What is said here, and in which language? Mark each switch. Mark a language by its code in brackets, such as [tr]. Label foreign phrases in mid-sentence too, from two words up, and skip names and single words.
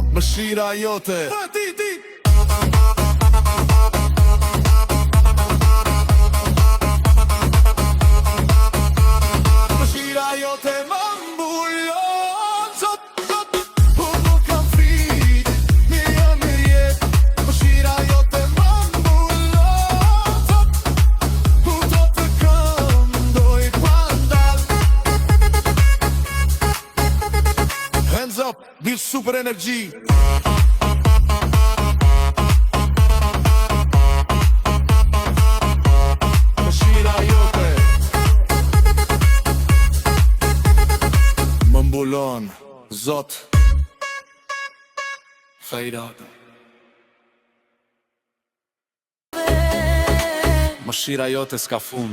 [sq] Mëshira jote Mëshira jote më mbulon, Zot, Zot. Unë nuk kam frik, mi jam i rjet. Mëshira jote më mbulon, Zot. Unë do të këndoj pandal. [en] Hands up, this super energy. [sq] Mëshira jote më mbulon, Zot. [en] Fade out. [sq] Mëshira jote s'ka fund.